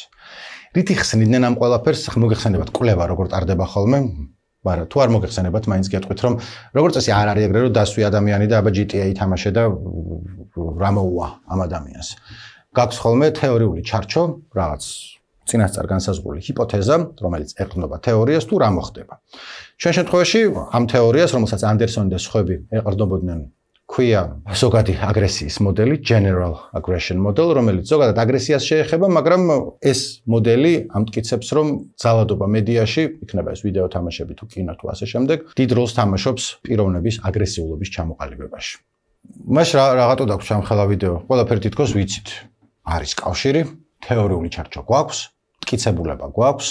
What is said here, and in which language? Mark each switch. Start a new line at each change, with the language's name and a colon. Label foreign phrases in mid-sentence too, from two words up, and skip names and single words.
Georgian: რითი ხსნიდნენ ამ ყველაფერს, მოგეხსენებათ კვლევა როგორ ტარდება ხოლმე, მაგრამ თუ არ მოგეხსენებათ, მაინც გეტყვით რომ როგორც წესი არ არის ეგრე რომ დასვი ადამიანი და აბა GTA ითამაშე და რა მოუვა ამ ადამიანს. გაქვს ხოლმე თეორიული ჩარჩო, რაღაც წინასწარ განსაზღვრული ჰიპოთეზა, რომელიც ეყრდნობა თეორიას თუ რა მოხდება. ჩვენ შემთხვევაში ამ თეორიას, რომელსაც ანდერსონი და სხვები ეყრდნობოდნენ, ქვია ზოგადი აგრესიის მოდელი,
English: general aggression model,
Georgian: რომელიც ზოგადად აგრესიას შეეხება, მაგრამ ეს მოდელი ამტკიცებს, რომ ძალადობა მედიაში, იქნება ეს ვიდეო თამაშები თუ კინო თუ ასე შემდეგ, დიდ როლს თამაშობს პიროვნების აგრესიულობის ჩამოყალიბებაში. მაშ რაღაცო დაგვს ამ ხელა ვიდეო, ყველაფერი თითქოს ვიცით. არის კავშირი, თეორიული ჩარჩო გვაქვს, მტკიცებულება გვაქვს.